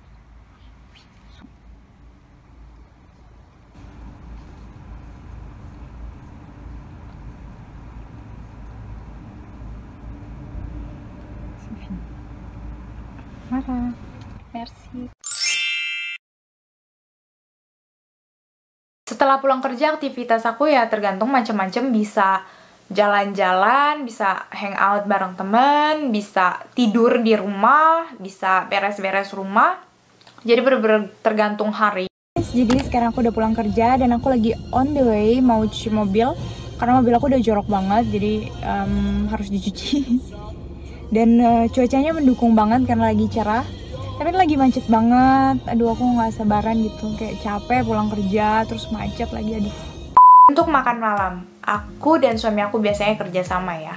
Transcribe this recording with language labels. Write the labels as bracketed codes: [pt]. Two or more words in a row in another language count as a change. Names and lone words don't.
[fr] C'est fini. Voilà. Merci. [id] Setelah pulang kerja, aktivitas aku ya tergantung macam-macam, bisa jalan-jalan, bisa hangout bareng temen, bisa tidur di rumah, bisa beres-beres rumah. Jadi bener-bener tergantung hari. Jadi sekarang aku udah pulang kerja dan aku lagi [en] on the way [id] mau cuci mobil karena mobil aku udah jorok banget, jadi harus dicuci. Dan cuacanya mendukung banget karena lagi cerah. Tapi lagi macet banget, aduh aku nggak sabaran gitu, kayak capek pulang kerja terus macet lagi, aduh. Untuk makan malam, aku dan suami aku biasanya kerja sama ya.